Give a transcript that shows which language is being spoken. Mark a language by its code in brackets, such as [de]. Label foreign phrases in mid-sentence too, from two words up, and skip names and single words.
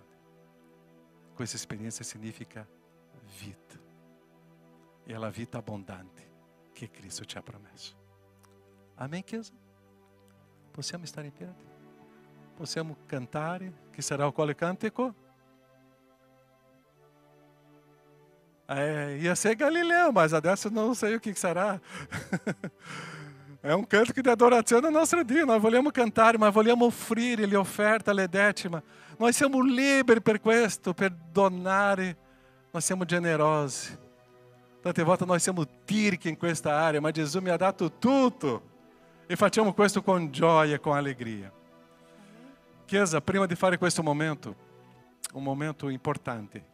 [it] Questa esperienza significa vita. E è la vita abbondante che Cristo ci ha promesso. Amém, Chiesa? Possiamo stare in piedi? Possiamo cantare? Che sarà quale cantico? [pt] Ia ser Galileu, mas adesso não sei o que será. É um [it] canto de adorazione no nostro Dio. Nós vogliamo cantare, ma vogliamo offrire le offerte alle decima. Nós siamo liberi per questo, per donare. Nós siamo generosi. Tante volte nós siamo tirchi in questa area, ma Gesù mi ha dato tutto. E facciamo questo con gioia e con allegria. Chiesa, prima di fare questo momento, un momento importante.